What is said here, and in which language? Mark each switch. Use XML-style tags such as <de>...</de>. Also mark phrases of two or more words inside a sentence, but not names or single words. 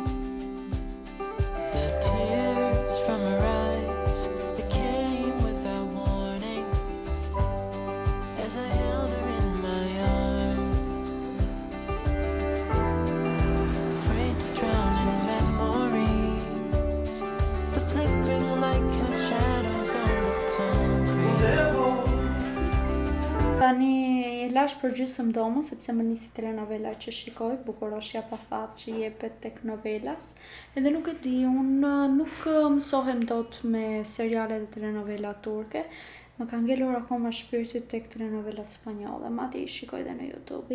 <en>the tears from her eyes, they came without warning, as I held her in my arms, afraid to drown in memories, the flickering light cast shadows on the concrete.</en> <sq>Tani lash për gjysmë domën sepse më nisi telenovela që shikoj, Bukuroshja pa fat që jepet tek Novelas. Edhe nuk e di, unë nuk mësohem dot me seriale dhe telenovela turke. Më ka ngelur akoma shpirti tek telenovelat spanjolle, madje I shikoj dhe në YouTube.</sq>